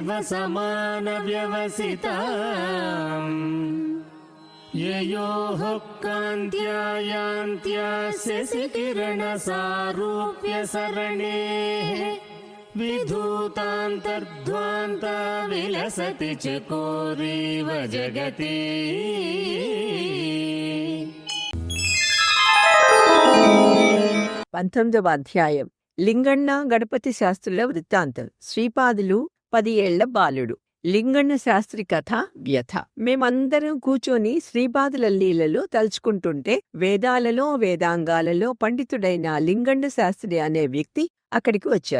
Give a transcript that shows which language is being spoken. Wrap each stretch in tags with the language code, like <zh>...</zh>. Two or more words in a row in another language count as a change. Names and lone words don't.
<sa>शिवसमानव्यवसिताम् ययोः कान्त्या यान्त्यास्य किरणसारूप्य सरणेः विधूतान्तर्ध्वान्ता विलसति चकोरीव जगति।</sa> <te>19వ అధ్యాయం. లింగಣ್ణ గణపతి శాస్త్రుల వృత్తాంతం. శ్రీపాదులు 10 ఏళ్ల బాలుడు. లింగಣ್ణ శాస్త్రి కథ వ్యథ. మేమందరం కూర్చొని శ్రీపాదుల లీలలు తలుచుకుంటుంటే వేదాలలో వేదాంగాలలో పండితుడైన లింగಣ್ణ శాస్త్రి అనే వ్యక్తి అక్కడికి వచ్చారు.</te>